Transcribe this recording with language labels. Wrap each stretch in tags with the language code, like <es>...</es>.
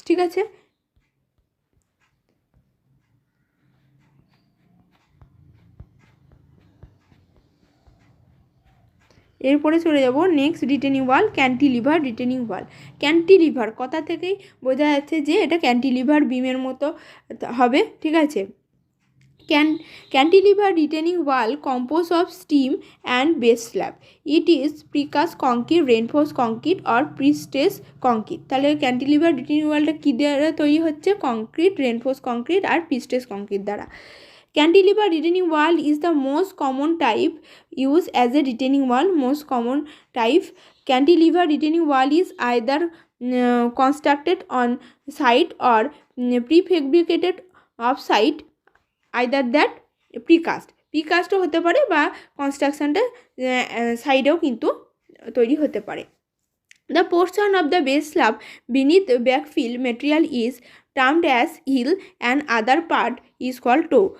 <bn>ঠিক আছে, এরপরে চলে যাব নেক্সট রিটেনিং ওয়াল, ক্যান্টিলিভার রিটেনিং ওয়াল। ক্যান্টিলিভার কথা থেকেই বোঝা যাচ্ছে যে এটা ক্যান্টিলিভার বিমের মতো হবে। ঠিক আছে,</bn> <en>Cantilever retaining wall composed of steam and base slab. It is precast concrete, reinforced concrete or pre-stressed concrete.</en> <bn>তাহলে ক্যান্টিলিভার রিটেনিং ওয়ালটা কী দ্বারা তৈরি হচ্ছে? কংক্রিট, রেনফোর্স কংক্রিট আর প্রি-স্ট্রেসড কংক্রিট দ্বারা।</bn> <en>Cantilever retaining wall is the most common type used as a retaining wall. Most common type cantilever retaining wall is either constructed on site or prefabricated off site.</en> <bn>Either that প্রিকাস্টও হতে পারে বা কনস্ট্রাকশনটা সাইডেও কিন্তু তৈরি হতে পারে।</bn> <en>The portion of the base slab beneath backfill material is termed as heel and other part is called toe.</en>